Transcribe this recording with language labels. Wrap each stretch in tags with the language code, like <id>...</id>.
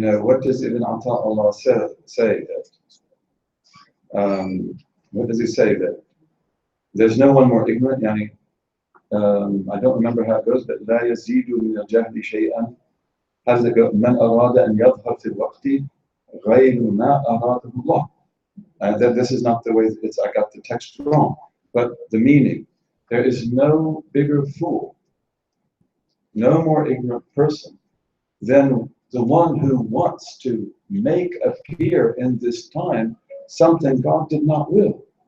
<en>What does Ibn Ata'Allah say that? What does he say that? There's no one more ignorant, yani, I don't remember how it goes, but</en> <ar>لا يزيد من الجهل شيئا.</ar> <en>How does it go?</en> <ar>من أراد أن يظهر في الوقت غير ما أراده الله.</ar> <en>That this is not the way it's. I got the text wrong, but the meaning. There is no bigger fool, no more ignorant person than the one who wants to make appear in this time something God did not will.</en>